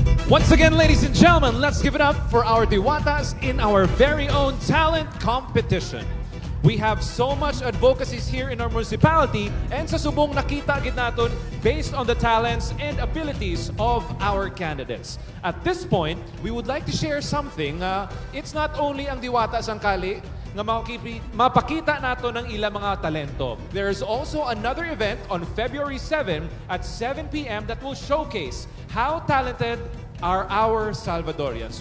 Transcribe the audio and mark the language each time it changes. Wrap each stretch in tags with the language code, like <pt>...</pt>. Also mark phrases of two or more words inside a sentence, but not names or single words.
<en>Once again, ladies and gentlemen, let's give it up for our Diwatas in our very own talent competition. We have so much advocacies here in our municipality and</en> <hil>sa subong nakita gid naton</hil> <en>based on the talents and abilities of our candidates. At this point, we would like to share something. It's not only</en> <hil>ang Diwata Sangkali nga mapakita nato ng ilang mga talento.</hil> <en>There is also another event on February 7 at 7 p.m. that will showcase how talented are our Salvadorians.</en>